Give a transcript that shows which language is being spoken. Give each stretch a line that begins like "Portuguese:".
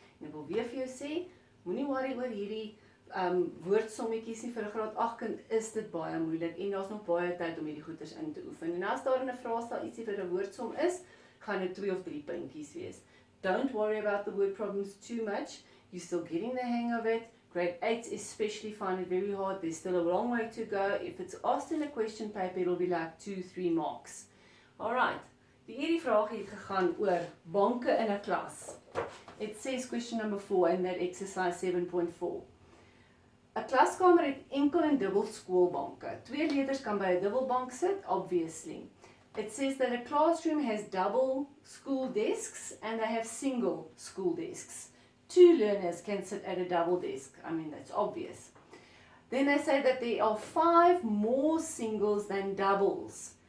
Afrikaans: En ek wil weer vir jou sê, moenie worry oor hierdie woordsommetjies nie. Vir 'n graad 8 kind is dit baie moeilik en daar's nog baie tyd om hierdie goeters in te oefen. En as daar in 'n vraestel ietsie vir 'n woordsom is, gaan dit 2 of 3 puntjies wees.
English: Don't worry about the word problems too much. You're still getting the hang of it. Grade 8 especially find it very hard. There's still a long way to go. If it's asked in a question paper, it'll be like 2-3 marks.
Afrikaans: Alright, die hierdie vraag het gegaan oor banke in 'n klas.
English: It says question number 4 in that exercise 7.4.
Afrikaans: 'n Klaskamer het enkel en dubbel skoolbanke. 2 leerders kan by 'n dubbelbank sit, obviously.
English: It says that a classroom has double school desks and they have single school desks. 2 learners can sit at a double desk. I mean, that's obvious. Then they say that there are 5 more singles than doubles.